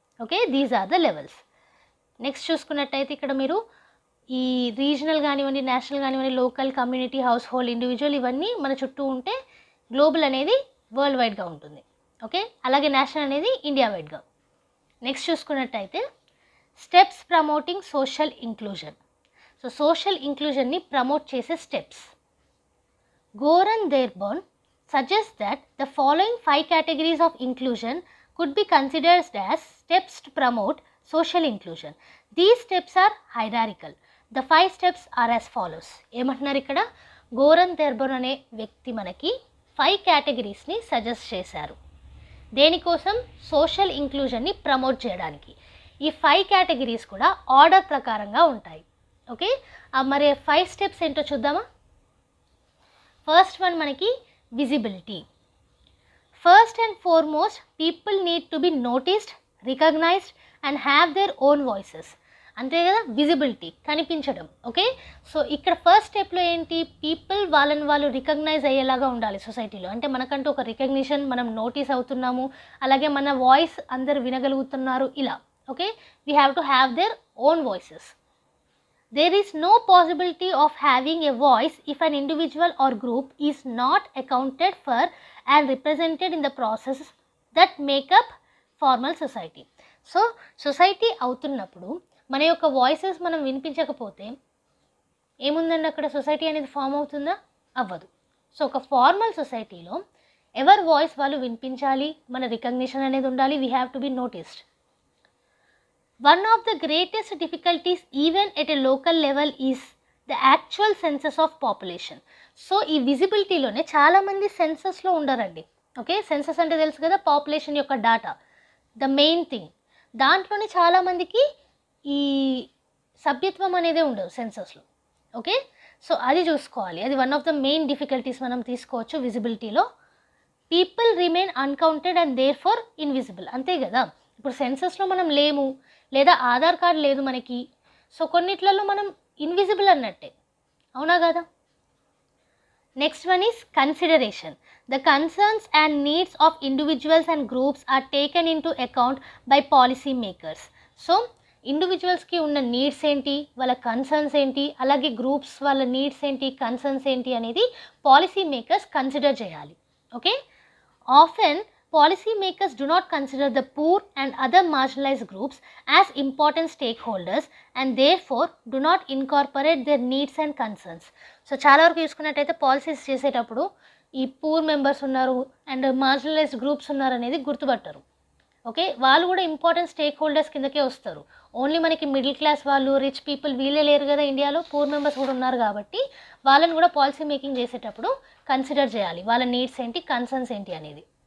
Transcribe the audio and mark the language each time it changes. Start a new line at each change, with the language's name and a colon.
Telugu: Okay,
English: These are the levels.
Telugu: Next చూసుకున్నట్టయితే ఇక్కడ మీరు ఈ రీజనల్ కానివ్వండి, నేషనల్ కానివ్వండి, local, community, house hold, individual ఇవన్నీ మన చుట్టూ ఉంటే గ్లోబల్ అనేది వరల్డ్ వైడ్గా ఉంటుంది. ఓకే, అలాగే నేషనల్ అనేది ఇండియా వైడ్గా. నెక్స్ట్ చూసుకున్నట్టయితే steps promoting social inclusion. So social ఇంక్లూజన్ని promote చేసే steps. Goran దేర్బోర్న్
English: suggests that the following 5 categories of inclusion could be considered as steps to promote social inclusion. These steps are hierarchical. The 5 steps are as follows.
Telugu: ఏమంటున్నారు ఇక్కడ, Goran దెర్బోర్న్ అనే వ్యక్తి మనకి 5 కేటగిరీస్ని suggest చేశారు. దేనికోసం? Social ఇంక్లూజన్ని promote చేయడానికి. ఈ 5 categories కూడా ఆర్డర్ ప్రకారంగా ఉంటాయి. ఓకే, మరి 5 స్టెప్స్ ఏంటో చూద్దామా? ఫస్ట్ వన్ మనకి visibility.
English: First and foremost people need to be noticed, recognized and have their own voices.
Telugu: అంతే కదా, విజిబిలిటీ, కనిపించడం. ఓకే, సో ఇక్కడ ఫస్ట్ స్టెప్లో ఏంటి? పీపుల్ వాళ్ళని వాళ్ళు రికగ్నైజ్ అయ్యేలాగా ఉండాలి సొసైటీలో. అంటే మనకంటూ ఒక రికగ్నిషన్, మనం నోటీస్ అవుతున్నాము, అలాగే మన వాయిస్ అందరు వినగలుగుతున్నారు, ఇలా.
English: Okay, we have to have their own voices. There is no possibility of having a voice if an individual or group is not accounted for and represented in the processes that make up formal society.
Telugu: So society అవుతున్నప్పుడు మన యొక్క voices మనం వినిపించకపోతే ఏముందండి అక్కడ? Society అనేది form అవుతుందా? అవ్వదు. So ఒక ఫార్మల్ సొసైటీలో ఎవరి వాయిస్ వాళ్ళు వినిపించాలి, మన రికగ్నిషన్ అనేది ఉండాలి,
English: We have to be noticed. One of the greatest difficulties even at a local level is the actual census of population.
Telugu: So ఈ విజిబిలిటీలోనే చాలామంది సెన్సస్లో ఉండరండి. ఓకే, సెన్సస్ అంటే తెలుసు కదా, పాపులేషన్ యొక్క డాటా, ద మెయిన్ థింగ్. దాంట్లోనే చాలామందికి ఈ సభ్యత్వం అనేది ఉండదు సెన్సస్లో. ఓకే, సో అది చూసుకోవాలి. అది
English: one of the main difficulties
Telugu: మనం తీసుకోవచ్చు విజిబిలిటీలో.
English: People remain uncounted and therefore invisible.
Telugu: అంతే కదా, ఇప్పుడు సెన్సస్లో మనం లేము, లేదా ఆధార్ కార్డ్ లేదు మనకి, సో కొన్నిట్లలో మనం ఇన్విజిబుల్ అన్నట్టే, అవునా కదా?
English: Next one is consideration. The concerns and needs of individuals and groups are taken into account by policy makers.
Telugu: So ఇండివిజువల్స్కి ఉన్న నీడ్స్ ఏంటి, వాళ్ళ కన్సర్న్స్ ఏంటి, అలాగే గ్రూప్స్ వాళ్ళ నీడ్స్ ఏంటి, కన్సర్న్స్ ఏంటి అనేది పాలసీ మేకర్స్ కన్సిడర్ చేయాలి.
English: Okay, often policy makers do not consider the poor and other marginalized groups as important stakeholders and therefore do not incorporate their needs and concerns.
Telugu: So చాలా వరకు చూసుకున్నట్టయితే policies చేసేటప్పుడు ఈ poor members ఉన్నారు and marginalised groups ఉన్నారు అనేది గుర్తుపట్టరు. Okay, వాళ్ళు కూడా ఇంపార్టెంట్ స్టేక్ హోల్డర్స్ కిందకే వస్తారు. ఓన్లీ మనకి మిడిల్ క్లాస్ వాళ్ళు, రిచ్ పీపుల్ వీళ్ళే లేరు కదా ఇండియాలో, పూర్ మెంబర్స్ కూడా ఉన్నారు కాబట్టి వాళ్ళని కూడా పాలసీ మేకింగ్ చేసేటప్పుడు కన్సిడర్ చేయాలి, వాళ్ళ నీడ్స్ ఏంటి, కన్సర్న్స్ ఏంటి అనేది.